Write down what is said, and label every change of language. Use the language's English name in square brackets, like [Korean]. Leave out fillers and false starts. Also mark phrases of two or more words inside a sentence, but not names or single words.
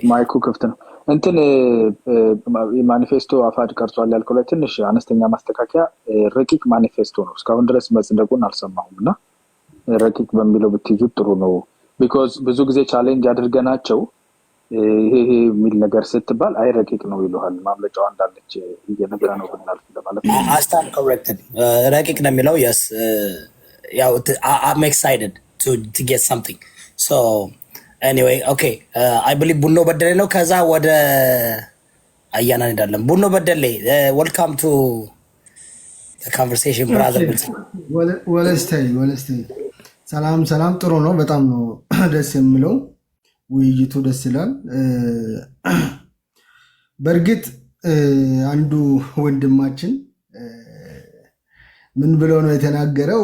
[Amharic] ማይኩ ክፍት ነው። እንትን ማኒፌስቶ አፋድ ቀርጿል ያልከው ላይ ትንሽ አነስተኛ ማስተካከያ ረቂቅ ማኒፌስቶ ነው። እስካሁን ድረስ መጽደቁን አልሰማሁም እና ረቂቅ በሚለው ብትይዙት ጥሩ ነው። ቢኮዝ ብዙ ጊዜ ቻሌንጅ አድርገናቸው ይሄ የሚል ነገር ስትባል አይ ረቂቅ ነው ይሉሃል። ማምለጫዋ እንዳለች እየነገረ ነው ብናልፍ ለማለት ነው። አስታን ኮሬክትድ ረቂቅ ነው የሚለው [English] yes ያው I'm excited to get something so anyway okay I believe [Amharic] ቡኖ በደሌ ነው። ከዛ ወደ አያና እንሄዳለን። ቡኖ በደሌ [English] welcome to the conversation brother [Amharic] ወለስቴ ሰላም ጥሩ ነው። በጣም ነው ደስ የሚለው ውይይቱ ደስ ይላል። በእርግጥ አንዱ ወንድማችን ምን ብሎ ነው የተናገረው?